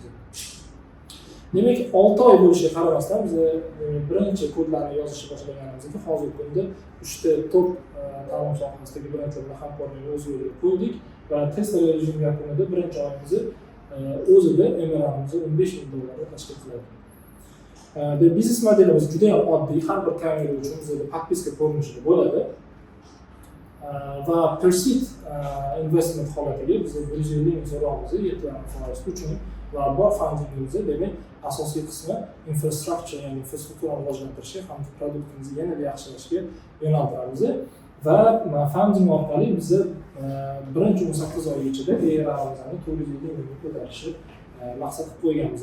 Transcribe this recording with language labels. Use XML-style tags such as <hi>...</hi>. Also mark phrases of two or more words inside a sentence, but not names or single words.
<uz>Demak, 6 oy bo'lishiga qaramasdan biz birinchi kodlarni yozishni boshlaganimizda hozirgi kunda 3 ta top ta'lim sohasidagi brendlar bilan hamkorlikni o'z yo'liga qo'ydik va testlar rejimi yakunida birinchi oyimizni o'zida MRR'imiz 15 ming dollarga tashkil qiladi. Biznes modelimiz juda ham oddiy, har bir kamera uchun bizda podpiska ko'rinishida bo'ladi. Va</uz> <en>per-seat investment</en> <uz>holatiga biz 150 ming so'rovimizni 7.5% uchun va bor fundingimizni, demak, asosiy qismi infrastructure, ya'ni infrastrukturani rivojlantirishga hamda produktimizni yanada yaxshilashga yo'naltiramiz. Va funding orqali biz birinchi 18 oy ichida ARR'imizni 450 mingga ko'tarishni maqsad qilib qo'yganmiz.</uz>